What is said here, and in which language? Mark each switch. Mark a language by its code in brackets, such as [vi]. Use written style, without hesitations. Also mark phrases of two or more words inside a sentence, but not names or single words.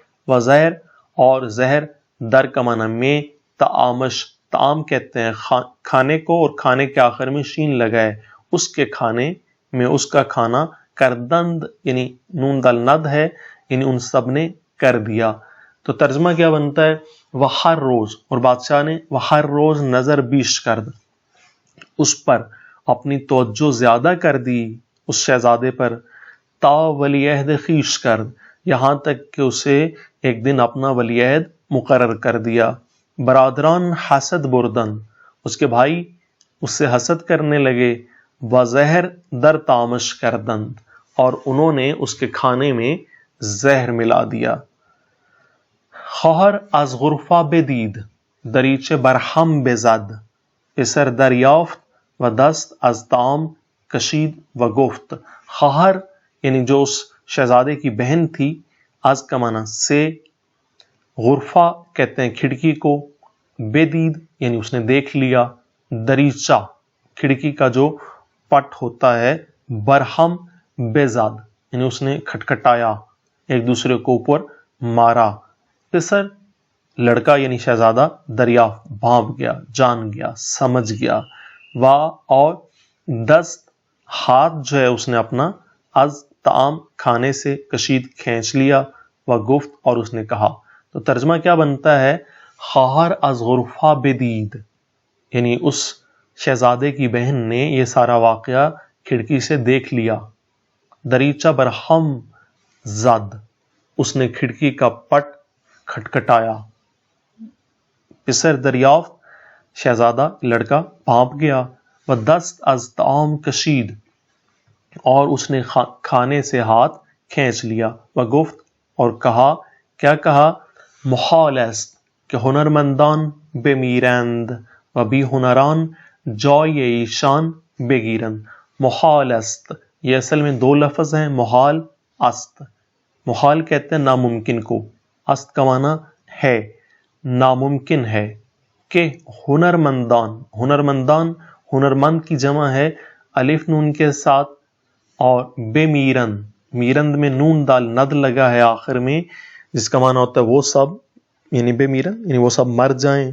[ur] و زہر اور زہر، در کا معنی میں، طعامش، طعام کہتے ہیں کھانے کو، اور کھانے کے آخر میں شین لگا ہے، اس کے کھانے میں، اس کا کھانا. کردند یعنی نون دال ند ہے، یعنی ان سب نے کر دیا. تو ترجمہ کیا بنتا ہے؟ وہ ہر روز، اور بادشاہ نے وہ ہر روز [fa] نظر بیش کرد، [ur] اس پر اپنی توجہ زیادہ کر دی، اس شہزادے پر. [fa] تا ولی عہد خیش کرد، [ur] یہاں تک کہ اسے ایک دن اپنا ولی عہد مقرر کر دیا. [fa] برادران حسد بردن، [ur] اس کے بھائی اس سے حسد کرنے لگے. [fa] و زہر در طعامش کردند، [ur] اور انہوں نے اس کے کھانے میں زہر ملا دیا. [fa] خواہر از غرفہ بدید، دریچه برهم بزد، پسر دریافت و دست از طعام کشید و گفت. [ur] خواہر یعنی جو اس شہزادے کی بہن تھی، از کا معنی سے، غرفہ کہتے ہیں کھڑکی کو، بدید یعنی اس نے دیکھ لیا، دریچہ کھڑکی کا جو پٹ ہوتا ہے، [fa] برہم بزد [ur] یعنی اس نے کھٹکھٹایا، ایک دوسرے کو اوپر مارا. پسر لڑکا یعنی شہزادہ، دریافت بھانپ گیا، جان گیا، سمجھ گیا. وا اور دست ہاتھ جو ہے اس نے اپنا، [fa] از طعام [ur] کھانے سے، کشید کھینچ لیا، [fa] و گفت [ur] اور اس نے کہا. تو ترجمہ کیا بنتا ہے؟ [fa] خواہر از غرفہ بدید [ur] یعنی اس شہزادے کی بہن نے یہ سارا واقعہ کھڑکی سے دیکھ لیا. [fa] دریچہ برہم زد، [ur] اس نے کھڑکی کا پٹ کھٹکھٹایا. [fa] پسر دریافت، [ur] شہزادہ لڑکا بھانپ گیا. [fa] و دست از طعام کشید، [ur] اور اس نے کھانے سے ہاتھ کھینچ لیا. وگفت اور کہا, کیا کہا؟ [fa] محال است کہ ہنرمندان بمیرند و بی ہنران جای ایشان بگیرند. محال است [ur] یہ اصل میں دو لفظ ہیں, [fa] محال است. [ur] محال کہتے ہیں ناممکن کو, است کا معنی ہے, ناممکن ہے کہ ہنرمندان, ہنرمندان ہنرمند کی جمع ہے الف نون کے ساتھ, اور [fa] بے میرند, [ur] میرند میں نون دال ند لگا ہے آخر میں, جس کا معنی ہوتا ہے وہ سب, یعنی [fa] بے میرند [ur] یعنی وہ سب مر جائیں.